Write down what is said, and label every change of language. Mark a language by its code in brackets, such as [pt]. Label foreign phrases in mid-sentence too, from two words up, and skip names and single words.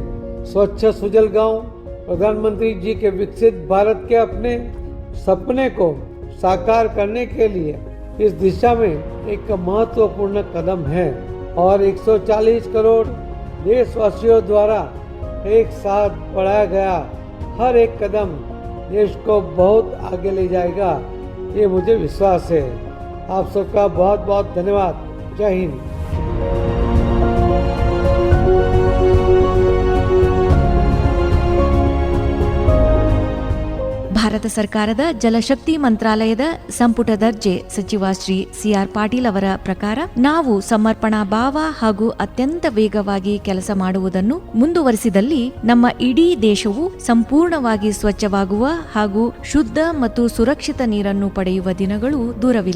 [hi] स्वच्छ सुजल गांव प्रधानमंत्री जी के विकसित भारत के अपने सपने को साकार करने के लिए इस दिशा में एक महत्वपूर्ण कदम है और 140 करोड़ देशवासियों द्वारा एक साथ बढ़ाया गया हर एक कदम देश को बहुत आगे ले जाएगा, ये मुझे विश्वास है। आप सबका बहुत बहुत धन्यवाद। जय हिंद। [kn] ಭಾರತ ಸರ್ಕಾರದ ಜಲಶಕ್ತಿ ಮಂತ್ರಾಲಯದ ಸಂಪುಟ ದರ್ಜೆ ಸಚಿವ ಶ್ರೀ CR ಪಾಟೀಲ್ ಅವರ ಪ್ರಕಾರ ನಾವು ಸಮರ್ಪಣಾ ಭಾವ ಹಾಗೂ ಅತ್ಯಂತ ವೇಗವಾಗಿ ಕೆಲಸ ಮಾಡುವುದನ್ನು ಮುಂದುವರಿಸಿದಲ್ಲಿ ನಮ್ಮ ಇಡೀ ದೇಶವು ಸಂಪೂರ್ಣವಾಗಿ ಸ್ವಚ್ಛವಾಗುವ ಹಾಗೂ ಶುದ್ಧ ಮತ್ತು ಸುರಕ್ಷಿತ ನೀರನ್ನು ಪಡೆಯುವ ದಿನಗಳು ದೂರವಿಲ್ಲ.